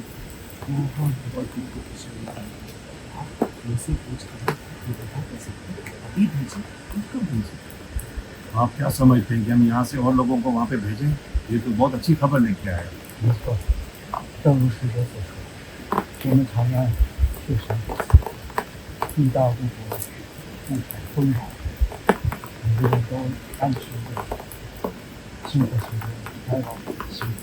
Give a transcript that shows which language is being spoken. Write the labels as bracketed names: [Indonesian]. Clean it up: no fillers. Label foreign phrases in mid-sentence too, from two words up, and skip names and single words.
[Hindi] बहुत बहुत उनको खुशी होता है। आप ऐसे पूछ कर बता कैसे अभी भेजें कब भेजें? आप क्या समझते हैं कि हम यहाँ से और लोगों को वहाँ पे भेजें? ये तो बहुत अच्छी खबर लेके आए। खाना है [Chinese] 地大物博，物产丰饶，每个人都安全的生活成为开朗幸福。